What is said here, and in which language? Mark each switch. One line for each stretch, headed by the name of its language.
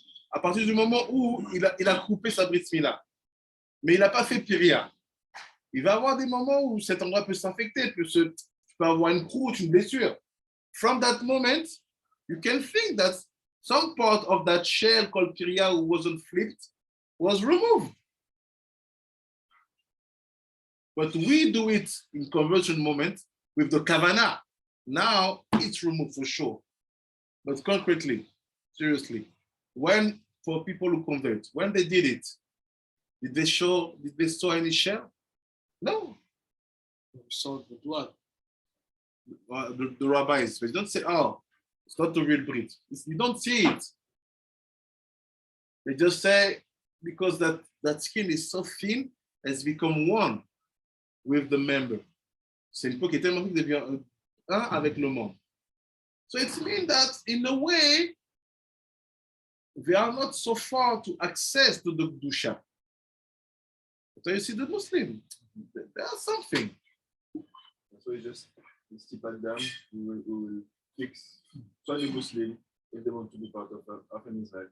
French: À partir du moment où il a coupé sa brit milah, mais il n'a pas fait piria, il va avoir des moments où cet endroit peut s'infecter, tu peux avoir une croûte, une blessure.
English: From that moment, you can think that some part of that shell called piria who wasn't flipped was removed. But we do it in conversion moment with the kavanah. Now it's removed for sure. But concretely, seriously, when for people who convert, when they did it, did they saw any shell? No. We saw the blood. The rabbis, they don't say, oh, it's not the real Brit. You don't see it. They just say, because that skin is so thin, it's become one with the member.
French: C'est une peau qui est tellement fine, devient un avec le monde.
English: So it means that in a way, they are not so far to access to the Kedusha. So you see the Muslim, there's something. So it's just it's Tipadam, we will fix so the Muslim if they want to be part of Israel.